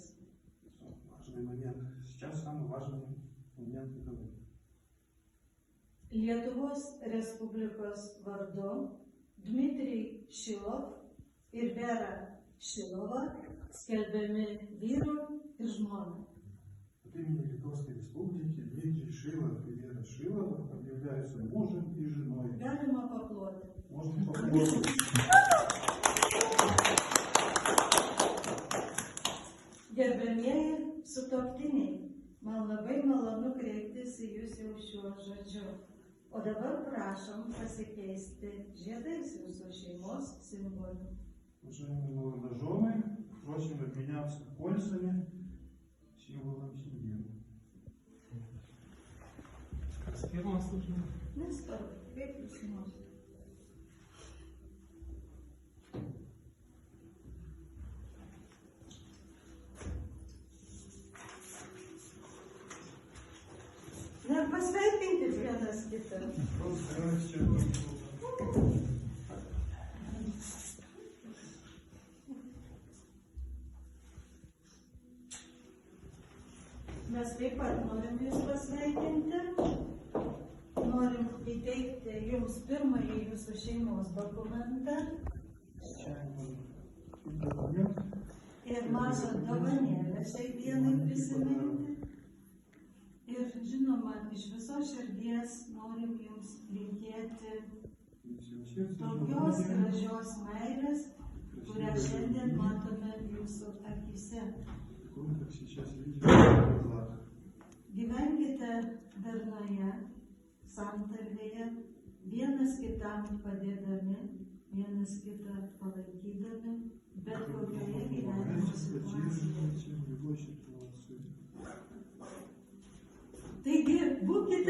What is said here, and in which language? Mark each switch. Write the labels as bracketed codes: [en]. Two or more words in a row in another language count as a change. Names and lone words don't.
[ru] Важный момент. Сейчас самый важный момент этого. [lt] Lietuvos Respublikos vardu Dmitrij Šilov ir Vera Šilova skelbiami vyru ir žmona. [ru] От имени Литовской Республики Дмитрий Шилов и Вера Шилова объявляются мужем и женой. [lt] Galima paploti. [ru] Можно попробовать. [lt] Gerbėmieji sutuoktiniai, man labai malonu kreiptis į jūs jau šiuo žodžiu. O dabar prašom pasikeisti žiedais jūsų šeimos simbolių. [ru] Уважаемые молодожены, просим обменяться кольцами, символом семьи. [lt] Kas pirmas užmė? Nesvarbu, kaip jūs norite. Na, pasveikinkit vienas kitą. [ru] Поздравьте друг друга. [lt] Mes taip pat norim jūs pasveikinti. Norim įteikti jums pirmąjį jūsų šeimos dokumentą [ru] Документ. [lt] ir mažą dovanėlę šiai dienai prisiminti. Ir žinoma, iš viso širdies norim jums linkėti tokios gražios meilės, kurią šiandien matome jūsų akise. [ru] Такой, как сейчас видите, в глазах. [lt] Gyvenkite darnoje, santarvėje, vienas kitam padėdami, vienas kitą palaikydami, bet kokioje gyvenimo situacijoje. Taigi, būkite